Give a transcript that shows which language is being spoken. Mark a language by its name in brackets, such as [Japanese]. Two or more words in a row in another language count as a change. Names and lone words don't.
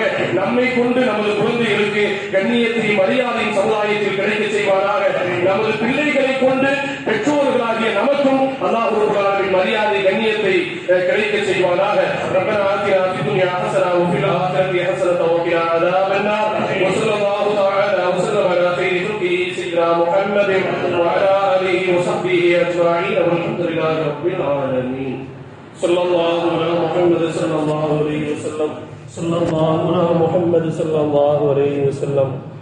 [Tamil] நம்மை கொண்டு நமது குழந்தைகளுக்கு கண்ணியத்தையும் மரியாதையும் சமுதாயத்தில் கிடைக்க செய்வானாக. நமது பிள்ளைகளை கொண்டு பெற்றோர்களாகிய நமக்கும் [Arabic] الله رب العالمين [Tamil] மரியாதை கண்ணியத்தை கிடைக்க செய்வானாக. [Arabic] ربنا آتنا في الدنيا حسنة وفي الآخرة حسنة وقنا عذاب النار. وصلى الله تعالى وسلم على خير خلقه سيدنا محمد وعلى اله وصحبه اجمعين والحمد لله رب العالمين. صلى الله على محمد صلى الله عليه وسلم. صلى الله على محمد صلى الله عليه وسلم.